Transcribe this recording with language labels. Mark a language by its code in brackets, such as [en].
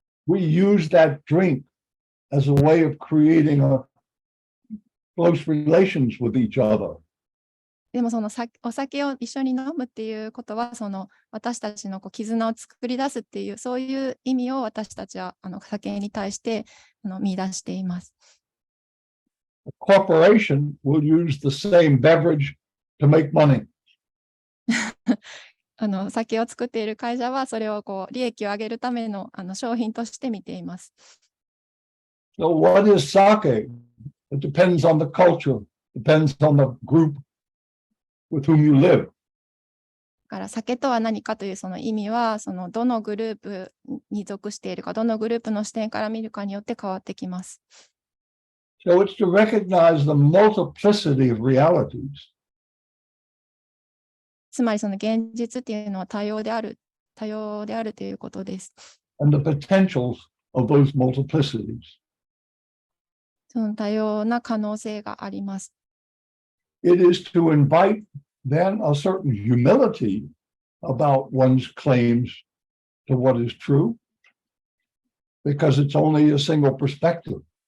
[en] we use that drink as a way of creating close relations with each other. [ja] でもお酒を一緒に飲むっていうことは私たちの絆を作り出すっていうそういう意味を私たちは酒に対して見出しています。 [en] A corporation will use the same beverage to make money. [ja] 酒を作っている会社はそれを利益を上げるための商品として見ています。 [en] So what is sake? It depends on the culture, depends on the group with whom you live. [ja] だから酒とは何かというその意味は、そのどのグループに属しているか、どのグループの視点から見るかによって変わってきます。 [en] So it's to recognize the multiplicity of realities. [ja] つまりその現実っていうのは多様であるということです。 [en] And the potentials of those multiplicities. [ja] その多様な可能性があります。 [en] It is to invite then a certain humility about one's claims to what is true, because it's only a single perspective.